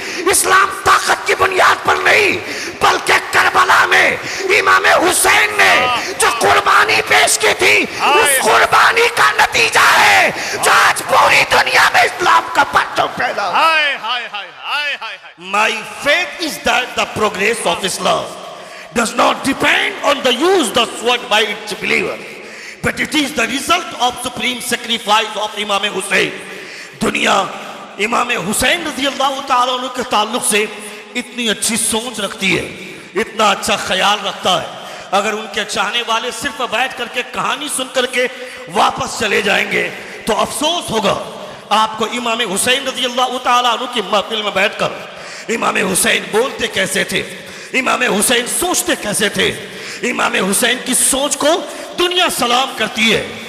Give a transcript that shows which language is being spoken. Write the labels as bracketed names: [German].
[Hindi] इस्लाम ताकत की बुनियाद पर नहीं, बल्कि करबला में इमाम हुसैन ने जो कुर्बानी पेश की थी, उस कुर्बानी का नतीजा है जो आज पूरी दुनिया में इस्लाम का परचम फैला। हाय हाय हाय हाय हाय हाय। [English] My faith is that the progress of Islam does not depend on the use the sword by its believers, but it is the result of supreme sacrifice of Imam Hussein. [Hindi] दुनिया इमाम हुसैन रज़ी अल्लाह ताला अन्हु के ताल्लुक से इतनी अच्छी सोच रखती है, इतना अच्छा ख्याल रखता है, अगर उनके चाहने वाले सिर्फ बैठ करके कहानी सुन करके वापस चले जाएंगे तो अफसोस होगा। आपको इमाम हुसैन रज़ी अल्लाह ताला अन्हु की महफिल में बैठकर इमाम हुसैन बोलते कैसे थे, इमाम हुसैन सोचते कैसे थे, इमाम हुसैन की सोच को दुनिया सलाम करती है।